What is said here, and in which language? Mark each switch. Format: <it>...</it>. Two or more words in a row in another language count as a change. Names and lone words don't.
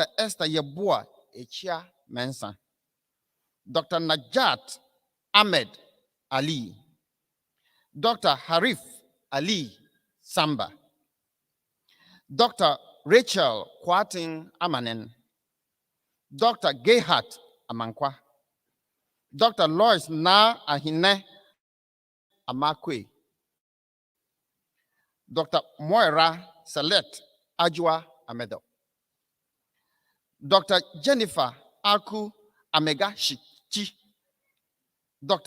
<en>Esther Yeboah Echia Mensa, Dr. Najat Ahmed Ali, Dr. Harif Ali Samba, Dr. Rachel Kwating Amanen, Dr. Gehat Amankwa, Dr. Lois Na Ahine Amakwe, Dr. Moira Select Ajwa Amedo, Dr. Jennifer Aku Amega Shichi, Dr.</en>